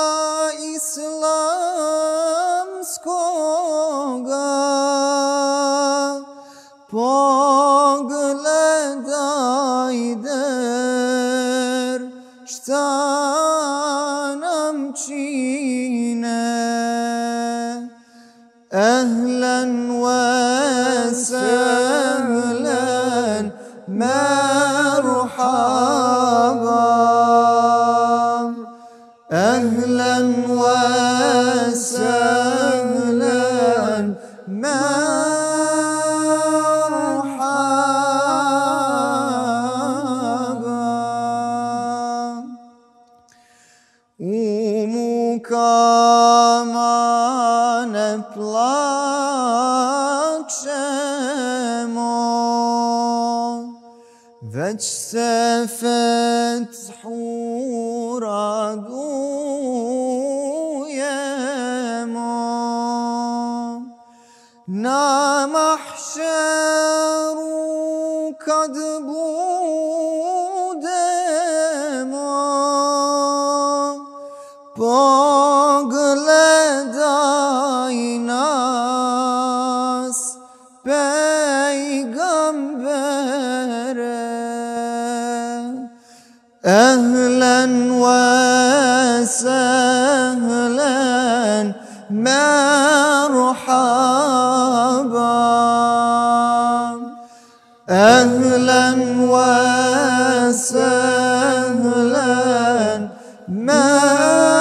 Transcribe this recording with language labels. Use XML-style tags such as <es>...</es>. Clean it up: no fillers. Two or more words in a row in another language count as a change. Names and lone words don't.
<bs>islamskoga, pogledaj der šta nam čine,</bs> <ar>أهلا وسهلا مرحبا، أهلا وسهلا مرحبا.</ar> <bs>Kama ne plačemo, već se fethu radujemo, na mahšeru kad budemo, pogledaj nas, pejgambere,</bs> <ar>أهلا وسهلا مرحبا، أهلا وسهلا مرحبا.</ar>